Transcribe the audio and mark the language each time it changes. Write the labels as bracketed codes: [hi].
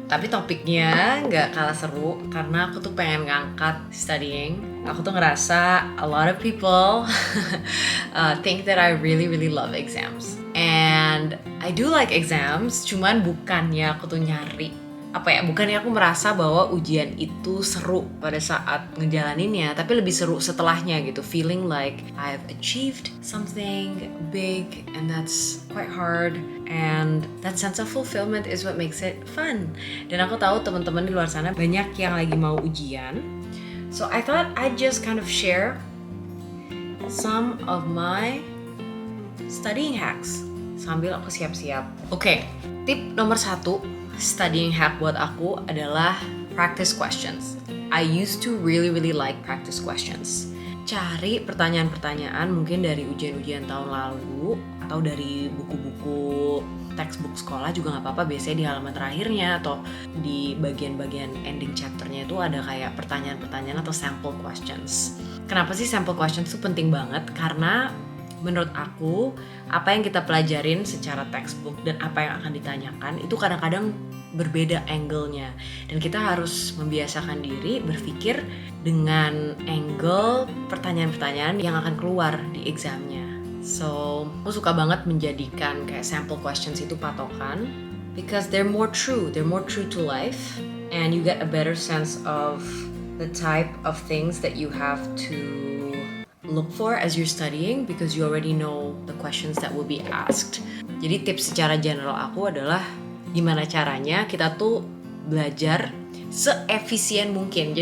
[id] Tapi topiknya nggak kalah seru karena aku tuh pengen ngangkat studying. Aku tuh ngerasa [en] a lot of people think that I really love exams. And I do like exams, [id] cuman bukannya aku tuh nyari bukannya aku merasa bahwa ujian itu seru pada saat ngejalaninnya, tapi lebih seru setelahnya gitu, [en] feeling like I've achieved something big and that's quite hard, and that sense of fulfillment is what makes it fun. [id] Dan aku tahu teman-teman di luar sana banyak yang lagi mau ujian, [en] so I thought I'd just kind of share some of my studying hacks [id] sambil aku siap-siap. Oke, tip nomor 1 studying hack buat aku adalah practice questions. [en] I used to really like practice questions. [id] Cari pertanyaan-pertanyaan mungkin dari ujian-ujian tahun lalu atau dari buku-buku textbook sekolah juga nggak apa-apa. Biasanya di halaman terakhirnya atau di bagian-bagian ending chapternya itu ada kayak pertanyaan-pertanyaan atau sample questions. Kenapa sih sample questions itu penting banget? Karena menurut aku, apa yang kita pelajarin secara textbook dan apa yang akan ditanyakan itu kadang-kadang berbeda angle-nya. Dan kita harus membiasakan diri berpikir dengan angle pertanyaan-pertanyaan yang akan keluar di examnya. [en] So, [id] aku suka banget menjadikan kayak sample questions itu patokan [en] because they're more true to life, and you get a better sense of the type of things that you have to look for as you're studying because you already know the questions that will be asked. [id] Jadi tips secara general aku adalah gimana caranya kita tuh belajar seefisien mungkin.